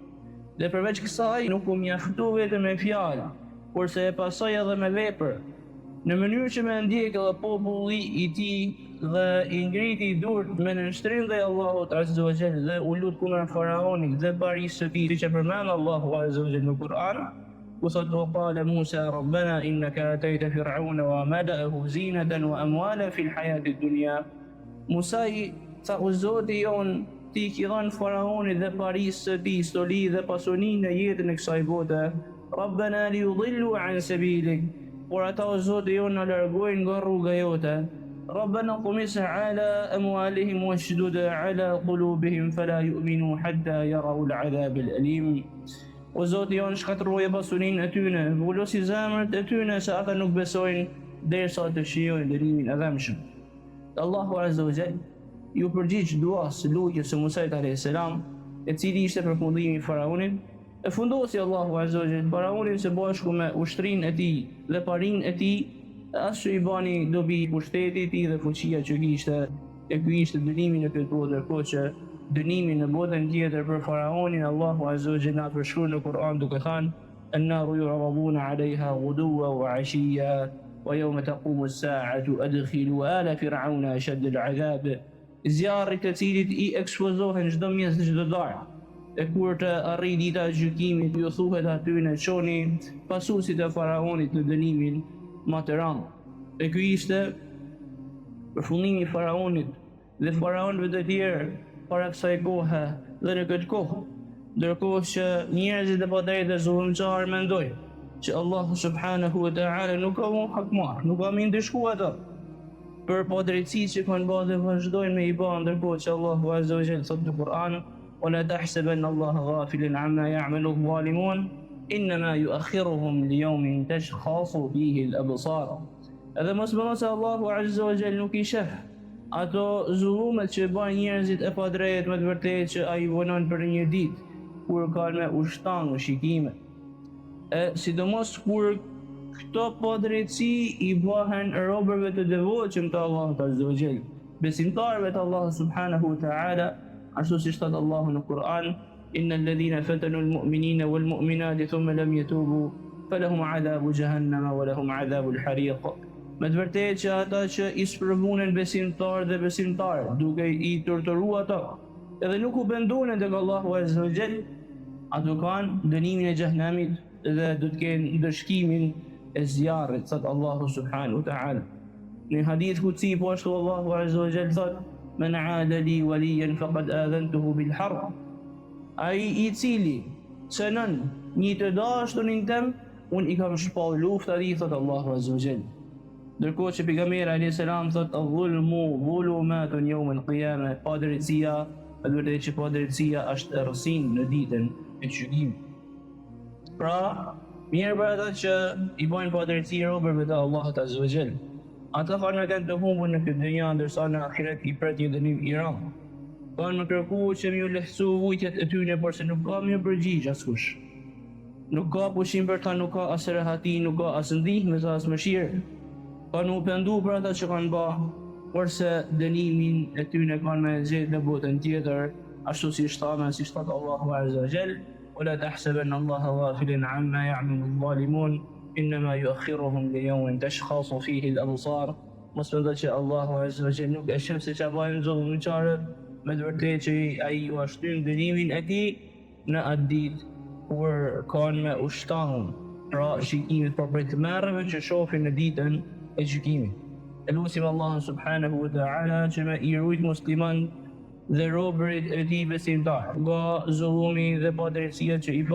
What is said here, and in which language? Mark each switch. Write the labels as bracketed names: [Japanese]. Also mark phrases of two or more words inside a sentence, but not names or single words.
[Albanian] Dhe përveç kësaj nuk u mjaftu vetëm me fjalë, kurse e pasoj edhe me vepër, në mënyrë që me ndjek edhe populli i tij dhe i ngriti durt me nënshtrim dhe Allahut [Arabic] عز وجل [Albanian] dhe u lut kundër faraonit dhe barisë së tij, siç e përmend Allahu [Arabic] عز وجل [Albanian] në Kur'an. [Arabic] وصد وقال موسى ربنا إنك آتيت فرعون وملأه زينة وأموالا في الحياة الدنيا. [Albanian] Musa i tha o Zoti jon, ti ki dhënë faraonit dhe parisë së tij stoli dhe pasuni në jetën e kësaj bote. [Arabic] ربنا ليضلوا عن سبيلك, [Albanian] por ata o Zoti jon na largojnë nga rruga jote. [Arabic] ربنا اطمس على أموالهم واشدد على قلوبهم فلا يؤمنوا حتى يروا العذاب الأليم. [Albanian] O Zoti jon, shkatërroje pasurinë e tyre, vullosi zemrat e tyre se ata nuk besojnë derisa të shijojnë dënimin e dhëmshëm. Allahu [Arabic] عز وجل [Albanian] ju përgjigj duas lutjes së Musait [Arabic] عليه السلام, [Albanian] e cili ishte përfundimi i faraonit, e fundosi Allahu [Arabic] عز وجل [Albanian] faraonin së bashku me ushtrinë e tij dhe parinë e tij, as që i bani dobi pushtetit i tij dhe fuqia që kishte, e ky ishte dënimi në këtë botë, ndërkohë që dënimi në botën tjetër për faraonin Allahu [Arabic] عز وجل [Albanian] na përshkruan në Kur'an duke thënë: [Arabic] "النار يعرضون عليها غدوا وعشيا ويوم تقوم الساعة أدخلوا آل فرعون أشد العذاب." [Albanian] Zjarrit të cilit i ekspozohen çdo mjes dhe çdo darkë. E kur të arrijë dita e gjykimit, ju thuhet atyre çoni pasuesit e faraonit në dënimin më të rëndë. E ky ishte përfundimi i faraonit dhe faraonëve të tjerë para kësaj kohe dhe në këtë kohë. Ndërkohë që njerëzit e padrejtë zullumçar mendojnë që Allahu [Arabic] سبحانه وتعالى [Albanian] nuk ka më hakmar, nuk ka më ndëshku ata për padrejtësitë që kanë bërë dhe vazhdojnë me i bërë, ndërkohë që Allahu [Arabic] عز وجل [Albanian] thotë në Kur'an: [Arabic] "ولا تحسبن الله غافلا عما يعمل الظالمون إنما يؤخرهم ليوم تشخص فيه الأبصار." [Albanian] Edhe mos mendoni se Allahu [Arabic] عز وجل [Albanian] nuk i sheh ato zullumet që bën njerëzit e padrejtë, me të vërtetë që ai vonon për një ditë kur kanë me ushtang shikime. Sidomos kur këto padrejtësi i bëhen robërve të devotshëm të Allahut [Arabic] عز وجل, [Albanian] besimtarëve të Allahut [Arabic] سبحانه وتعالى, [Albanian] ashtu siç thot Allahu në Kur'an: [Arabic] "إن الذين فتنوا المؤمنين والمؤمنات ثم لم يتوبوا فلهم عذاب جهنم ولهم عذاب الحريق." [Albanian] Me të vërtetë që ata që i sprovunën besimtarë dhe besimtarë duke i torturuar ata, edhe nuk u penduan tek Allahu [Arabic] عز وجل, [Albanian] ato kanë dënimin e xhehenamit dhe do të kenë ndëshkimin e zjarrit, thot Allahu [Arabic] سبحانه وتعالى. [Albanian] Në [Arabic] حديث قدسي [Albanian] po ashtu Allahu [Arabic] عز وجل [Albanian] thot: [Arabic] "من عادى لي وليا فقد آذنته بالحرب." [Albanian] Ai i cili cënon një të dashurin tim, unë i kam shpall luftë atij, thot Allahu [Arabic] عز وجل. [Albanian] Ndërkohë që pejgamberi [Arabic] عليه السلام [Albanian] thot: [Arabic] "الظلم ظلمات يوم القيامة." [Albanian] Padrejtësia, me vërtetë që padrejtësia është errësinë në ditën e gjykimit. Pra, mirë për ata që i bojnë padrejtësi robërve të Allahut [Arabic] عز وجل. [Albanian] Ata kanë të humbur në këtë dynja, ndërsa në ahiret i pret një dënim i rëndë. Kanë më kërkuar që m'ju lehtësu vujtjet e tyre, por se nuk ka më përgjigj askush. Nuk ka pushim për ta, nuk ka as rehati, nuk ka as ndihmë, as mëshirë. Kanë u pendu për ata që kanë bë, porse dënimin e tyre kanë me zgjedh në botën tjetër, ashtu si thot Allahu [Arabic] عز وجل: "ولا تحسبن الله غافلا عما يعمل الظالمون إنما يؤخرهم ليوم تشخص فيه الأبصار." [Albanian] Mos mendoj që Allahu [Arabic] عز وجل [Albanian] nuk e sheh se çfarë bajnë zullumçarët, me të vërtetë që ai u shtyn dënimin e tij në atë ditë kur kanë me ushtang, pra shikimit për të merrëve që shohin në ditën e gjykimit. Elusim Allahun [Arabic] سبحانه وتعالى [Albanian] që me i rujt musliman dhe robërit e tij besimtar nga zullumi dhe padrejtësia që i